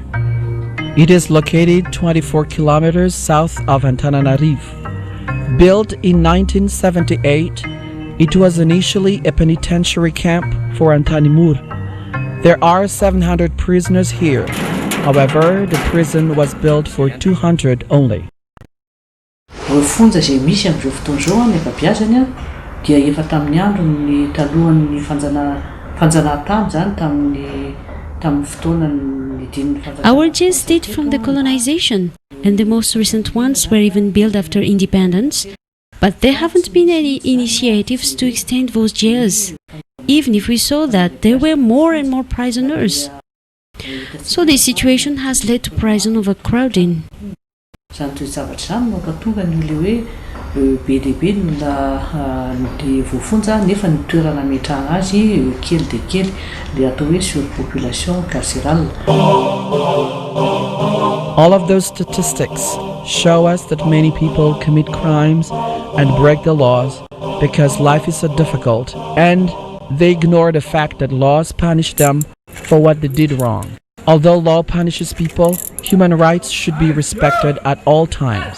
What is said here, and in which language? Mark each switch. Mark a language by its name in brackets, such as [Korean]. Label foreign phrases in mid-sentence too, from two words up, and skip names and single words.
[English] It is located 24 kilometers south of Antananarivo. Built in 1978, it was initially a penitentiary camp for Antanimur. There are 700 prisoners here. However, the prison was built for 200 only. [Malagasy] Fonja izay misy amin'izao fotoana izao ny ankabeazany dia efa tamin'ny andron'ny talohan'ny fanjanahantany zany tamin'ny fotoanan'ny [English] Our jails date from the colonization, and the most recent ones were even built after independence, but there haven't been any initiatives to extend those jails, even if we saw that there were more and more prisoners. So this situation has led to prison overcrowding. [Malagasy] Zany toy zavatra zany no tonga ny hoe be lehibe ny voafonja nefa ny toerana ametrahana azy kely dia kely dia atao hoe [French] surpopulation carcérale. [English] All of those statistics show us that many people commit crimes and break the laws because life is so difficult, and they ignore the fact that laws punish them for what they did wrong. Although law punishes people, human rights should be respected at all times.